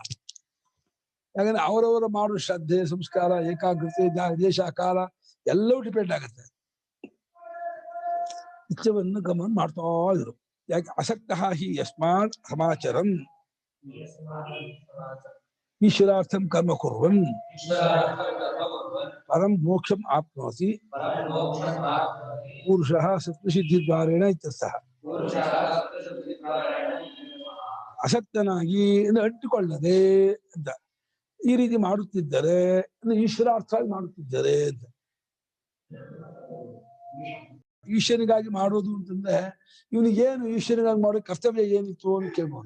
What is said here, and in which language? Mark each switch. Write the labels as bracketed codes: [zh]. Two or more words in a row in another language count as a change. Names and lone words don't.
[kn] ಯಾಕಂದ್ರೆ ಅವರವರ ಮಾಡೋ ಶ್ರದ್ಧೆ, ಸಂಸ್ಕಾರ, ಏಕಾಗ್ರತೆ, ದೇಶ, ಕಾಲ ಎಲ್ಲವೂ ಡಿಪೆಂಡ್ ಆಗುತ್ತೆ. ಇಚ್ಛೆಯನ್ನು ಗಮನ ಮಾಡ್ತಾ ಇದ್ರು. [sa] ಯಾಕೆ ಅಸಕ್ತ ಹಿ ಯಸ್ಮಾತ್ ಸಮಾಚರನ್ ಈಶ್ವರಾರ್ಥಂ ಕರ್ಮ ಕುರ್ವನ್ ಪರಂ ಮೋಕ್ಷಂ ಆಪ್ನೋತಿ ಪುರುಷಃ ಸತ್ವಸಿದ್ಧಿದ್ವಾರೇಣ ಇತ್ಯರ್ಥಃ. [kn] ಅಸಕ್ತನಾಗಿ ಅಂಟಿಕೊಳ್ಳದೆ ಅಂತ ಈ ರೀತಿ ಮಾಡುತ್ತಿದ್ದರೆ ಈಶ್ವರಾರ್ಥವಾಗಿ ಮಾಡುತ್ತಿದ್ದರೆ ಅಂತ. ಈಶ್ವರನಿಗಾಗಿ ಮಾಡೋದು ಅಂತಂದ್ರೆ ಇವನಿಗೇನು ಈಶ್ವರನಿಗಾಗಿ ಮಾಡೋ ಕರ್ತವ್ಯ ಏನಿತ್ತು ಅಂತ ಕೇಳ್ಬೋದು.